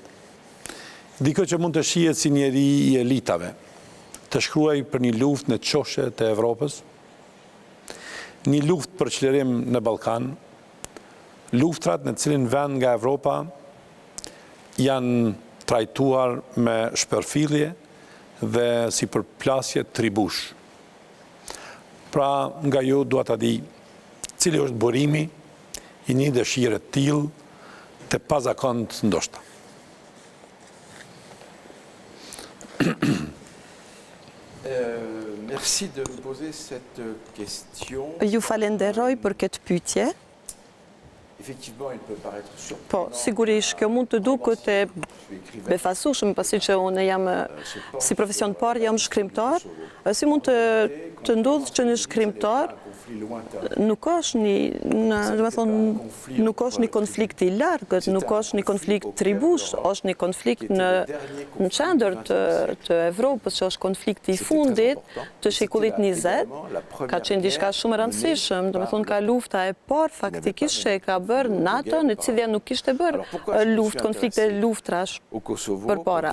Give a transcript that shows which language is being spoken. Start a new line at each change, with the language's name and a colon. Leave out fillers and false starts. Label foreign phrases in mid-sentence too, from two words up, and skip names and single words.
Albanian: Dikë që mund të shihet si njeri i elitave, të shkruaj për një luftë në çoshe të Evropës, një luftë për çlirim në Ballkan, luftrat në cilin vend nga Evropa janë trajtuar me shpërfillje dhe si përplasje tribush. Pra nga ju dua ta di cili është burimi i një dëshire të tillë të pazakont ndoshta.
French: Merci de me poser cette question.
Albanian: Ju falenderoj për këtë pyetje.
French: Effectivement, il peut paraître surprenant.
Albanian: Po, sigurisht, kjo mund të duket e befasueshme, pasi që unë jam si profesion të parë jam shkrimtar, si mund të ndodhë që një shkrimtar nuk është një konflikt i largët, nuk është një konflikt tribush, është një konflikt në qendër të Evropës, që është konflikti i fundit të shekullit 20, ka qenë diçka shumë e rëndësishme, do të thonë ka lufta e parë faktikisht që e ka bërë NATO, në cilja nuk kishte bërë konflikte luftrash përpara.